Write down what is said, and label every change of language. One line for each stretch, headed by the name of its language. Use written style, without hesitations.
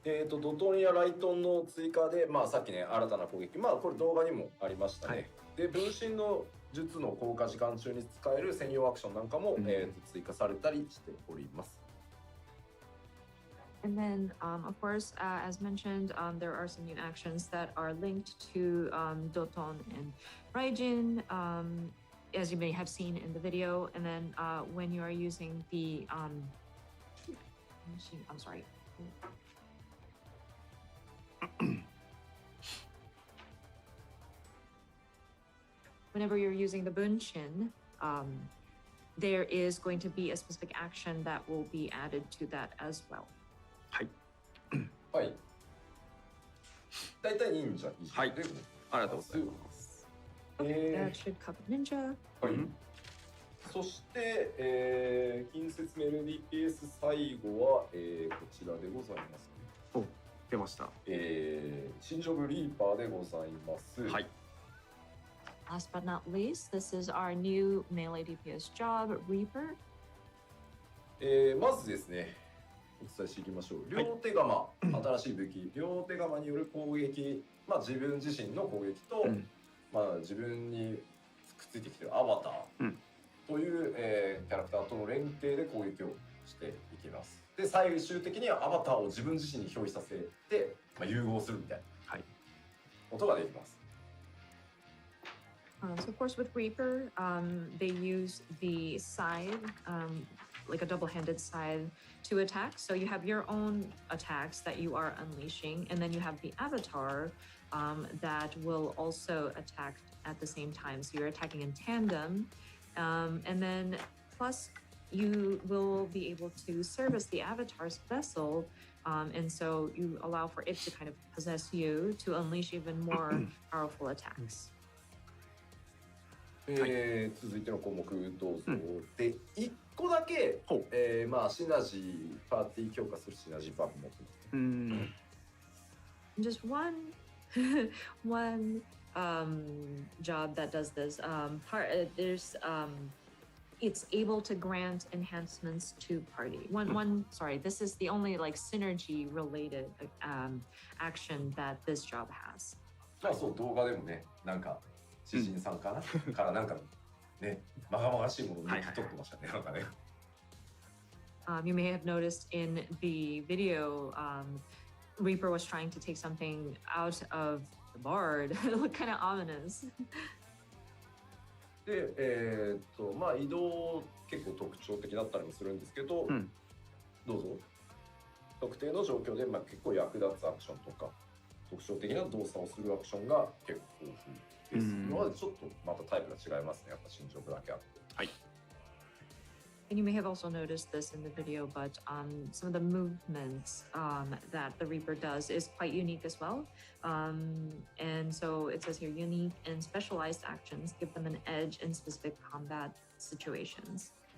Japanese: ドトンやライトンの追加で、まあさっきね、新たな攻撃、まあこれ動画にもありましたね。はい、で、分身の術の効果時間中に使える専用アクションなんかも、追加されたりしております。
English: And then, of course, as mentioned, there are some new actions that are linked to Doton and Raijin, as you may have seen in the video. And then when you are using the machine, I'm sorry. Whenever you're using the Bunshin, there is going to be a specific action that will be added to that as well.
Japanese: はい。はい。大体忍者以上で、はい、ありがとうございます。
English: That should cover ninja.
Japanese: はい。そして、近接メル DPS 最後は、こちらでございます、ね。お、出ました。新ジョブリーパーでございます。はい。
English: Last but not least, this is our new melee DPS job, Reaper.
Japanese: まずですね。お伝えしていきましょう。両手釜、新しい武器、両手釜による攻撃、まあ自分自身の攻撃と、まあ自分にくっついてきているアバターという、キャラクターとの連携で攻撃をしていきます。で、最終的にはアバターを自分自身に表示させて、まあ、融合するみたいなことができます。
English: So of course with Reaper, they use the scythe, like a double-handed scythe to attack. So you have your own attacks that you are unleashing, and then you have the avatar that will also attack at the same time. So you're attacking in tandem, and then plus you will be able to service the avatar's vessel, and so you allow for it to kind of possess you to unleash even more powerful attacks.
Japanese: 続いての項目どうぞ。で、1個だけ、まあシナジーパーティー強化するシナジーバフ持ってます。
English: Just one job that does this. There's it's able to grant enhancements to party. Sorry, this is the only like synergy related action that this job has.
Japanese: まあそう動画でもね、なんか。詩人さんかなからなんかね、まがまがしいものを抜き取ってましたね、なんかね。
English: You may have noticed in the video, Reaper was trying to take something out of the bard. It looked kind of ominous.
Japanese: で、まあ移動結構特徴的だったりもするんですけど、どうぞ。特定の状況で、まあ、結構役立つアクションとか特徴的な動作をするアクションが結構豊富。ですのはちょっとまたタイプが違いますね。やっぱ新ジョブだけあって。はい。
English: And you may have also noticed this in the video, but some of the movements that the Reaper does is quite unique as well. And so it says here, unique and specialized actions give them an edge in specific combat situations.